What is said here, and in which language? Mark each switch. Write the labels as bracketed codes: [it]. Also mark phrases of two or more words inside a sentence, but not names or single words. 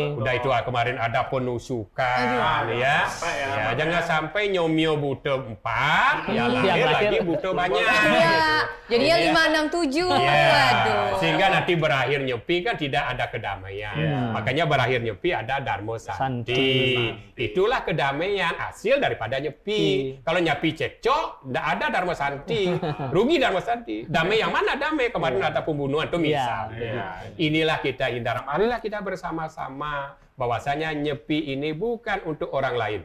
[id] Udah itu kemarin ada penusukan, Aduh. ya. Sampai ya. Ya, jangan sampai nyomio butuh 4, ya Yang lahir lahir. lagi butuh banyak. Iya. Jadinya Ini ya. 5, 6, 7. Iya. Waduh. Sehingga nanti berakhir nyepi kan tidak ada kedamaian. Iya. Makanya berakhir nyepi ada Dharma Santi. Santi. Itulah kedamaian hasil daripada nyepi. Kalau nyepi cekcok, tidak ada Dharma Santi. Rugi Dharma Santi. Damai yang mana damai? Kemarin ada pembunuhan tuh misal. Iya. Inilah kita hindar. Marilah kita bersama-sama bahwasanya nyepi ini bukan untuk orang lain.